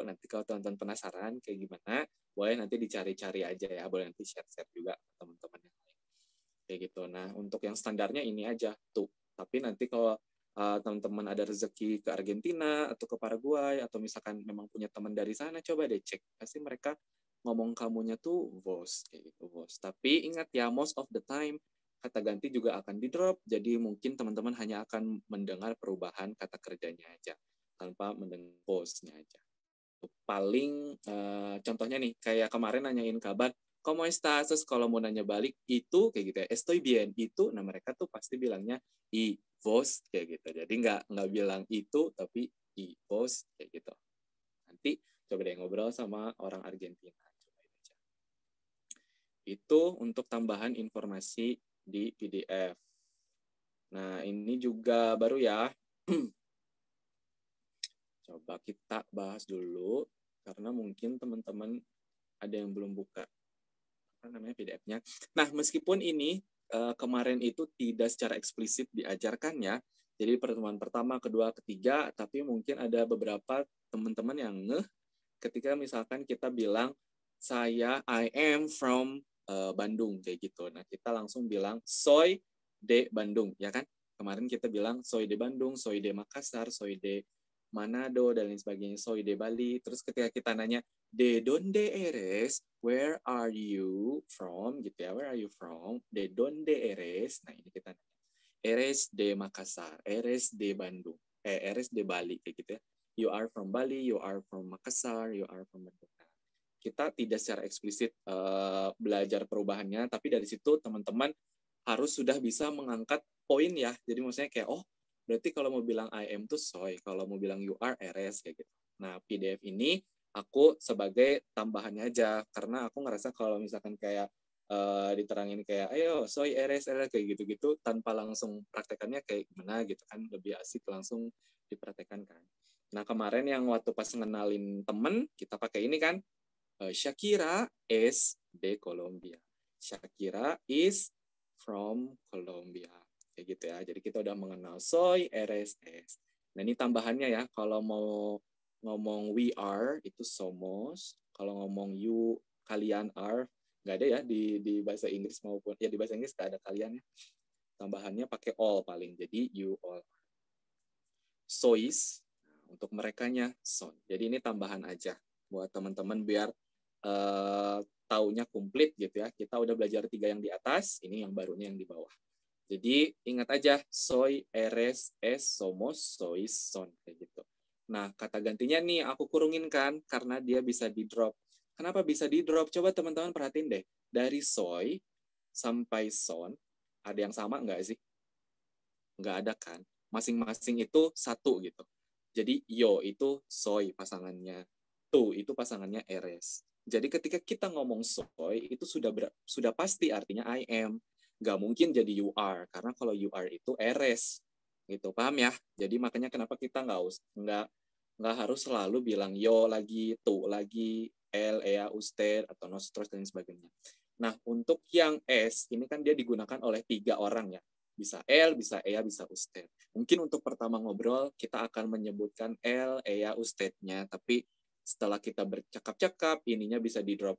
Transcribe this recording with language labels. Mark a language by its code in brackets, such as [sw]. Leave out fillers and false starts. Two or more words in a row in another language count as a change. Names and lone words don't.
[id] Nanti kalau teman-teman penasaran kayak gimana, boleh nanti dicari-cari aja ya, boleh nanti share-share juga ke teman-teman yang lain. Kayak gitu. Nah, untuk yang standarnya ini aja tuh. Tapi nanti kalau teman-teman ada rezeki ke Argentina atau ke Paraguay, atau misalkan memang punya teman dari sana, coba deh cek. Pasti mereka ngomong kamunya tuh vos, kayak gitu, vos. Tapi ingat ya, [en] most of the time [id] kata ganti juga akan di drop, jadi mungkin teman-teman hanya akan mendengar perubahan kata kerjanya aja tanpa mendengar pause-nya aja. Paling contohnya nih, kayak kemarin nanyain kabar, [es] ¿cómo estás? [id] Terus kalau mau nanya balik, itu kayak gitu ya, [es] estoy bien, [id] itu, nah mereka tuh pasti bilangnya [es] y vos, [id] kayak gitu. Jadi nggak bilang itu, tapi [es] y vos, [id] kayak gitu. Nanti coba deh ngobrol sama orang Argentina. Cobain aja. Itu untuk tambahan informasi di PDF. Nah, ini juga baru ya. Coba kita bahas dulu, karena mungkin teman-teman ada yang belum buka apa namanya PDF-nya. Nah, meskipun ini kemarin itu tidak secara eksplisit diajarkan ya, jadi pertemuan pertama, kedua, ketiga, tapi mungkin ada beberapa teman-teman yang ngeh ketika misalkan kita bilang, [en] I am from Bandung, kayak gitu. [id] Nah, kita langsung bilang, [es] soy de Bandung, [id] ya kan? Kemarin kita bilang, [es] soy de Bandung, soy de Makassar, soy de Manado, [id] dan lain sebagainya, [es] soy de Bali. [id] Terus ketika kita nanya, [es] de donde eres, [en] where are you from, [id] gitu ya, [en] where are you from, [es] de donde eres, [id] nah ini kita nanya, [es] eres de Makassar, eres de Bandung, eres de Bali, [id] kayak gitu ya. [en] You are from Bali, you are from Makassar, you are from Bandung. [id] Kita tidak secara eksplisit belajar perubahannya, tapi dari situ teman-teman harus sudah bisa mengangkat poin ya. Jadi maksudnya kayak, oh berarti kalau mau bilang [en] I am [id] tuh soy, kalau mau bilang [en] you are [id] eres, kayak gitu. Nah, PDF ini aku sebagai tambahannya aja, karena aku ngerasa kalau misalkan kayak diterangin kayak ayo [es] soy eres [id] kayak gitu-gitu tanpa langsung praktekannya kayak gimana gitu kan, lebih asik langsung dipraktekan kan. Nah, kemarin yang waktu pas ngenalin temen, kita pakai ini kan, [en] Shakira is de Colombia. Shakira is from Colombia. [id] Kayak gitu ya. Jadi kita udah mengenal [es] soy, eres, es. [id] Nah, ini tambahannya ya. Kalau mau ngomong [en] we are, [id] itu somos. Kalau ngomong you, kalian are. Nggak ada ya di bahasa Inggris maupun, ya di bahasa Inggris nggak ada kalian ya. Tambahannya pakai all paling. Jadi [en] you all. [id] Sois, untuk merekanya son. Jadi ini tambahan aja buat teman-teman biar taunya komplit gitu ya. Kita udah belajar 3 yang di atas, ini yang barunya yang di bawah. Jadi ingat aja, [es] soy, eres, es, somos, sois, son, [id] kayak gitu. Nah, kata gantinya nih aku kurungin kan, karena dia bisa di-drop. Kenapa bisa di-drop? Coba teman-teman perhatiin deh. Dari soy sampai son, ada yang sama nggak sih? Nggak ada kan? Masing-masing itu satu gitu. Jadi yo itu soy pasangannya, tu itu pasangannya eres. Jadi ketika kita ngomong soy itu sudah pasti artinya [en] I am. [id] Nggak mungkin jadi [en] you are [id] karena kalau [en] you are [id] itu eres gitu, paham ya? Jadi makanya kenapa kita nggak harus selalu bilang yo lagi, tu lagi, [es] el, ea, usted [id] atau nosotros dan sebagainya. Nah untuk yang es ini kan dia digunakan oleh 3 orang ya. Bisa el, bisa ea, bisa usted. Mungkin untuk pertama ngobrol, kita akan menyebutkan [es] el, ea, [id] usted-nya. Tapi setelah kita bercakap-cakap, ininya bisa di-drop.